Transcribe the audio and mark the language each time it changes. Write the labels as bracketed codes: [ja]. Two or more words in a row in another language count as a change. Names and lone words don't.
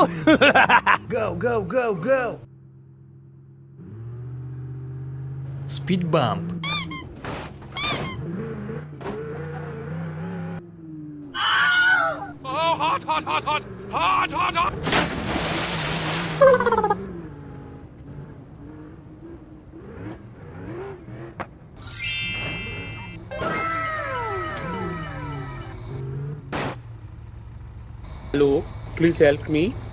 [en] Go, go, go, go! Speed bump. Oh, hot, hot, hot, hot! Hot, hot, hot! Hello, please help me.